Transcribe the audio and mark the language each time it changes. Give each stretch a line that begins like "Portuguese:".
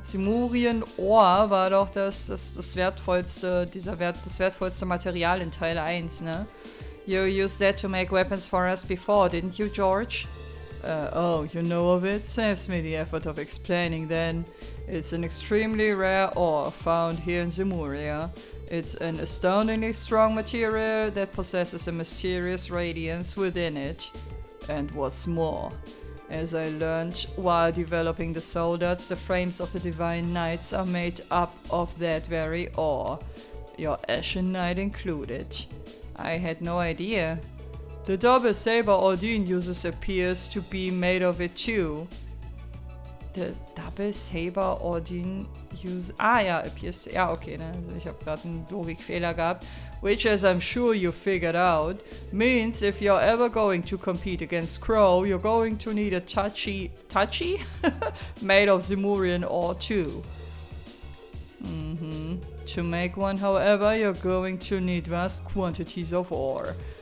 German: Zemurian Ohr war doch das wertvollste, das wertvollste Material in Teil 1, ne?
English: You used that to make weapons for us before, didn't you, George? Oh, you know of it? Saves me the effort of explaining then. It's an extremely rare ore found here in Zemuria. It's an astoundingly strong material that possesses a mysterious radiance within it. And what's more, as I learned while developing the soldiers, the frames of the Divine Knights are made up of that very ore, your Ashen Knight included. I had no idea. The double saber Ordine uses appears to be made of it too. The double saber Ordine use...
German: Ah ja,
English: appears to...
German: Ja, okay, ne? Also ich habe gerade einen Logikfehler gehabt.
English: Which, as I'm sure you figured out, means if you're ever going to compete against Crow, you're going to need a touchy made of Zemurian ore too. To make one, however, you're going to need vast quantities of ore.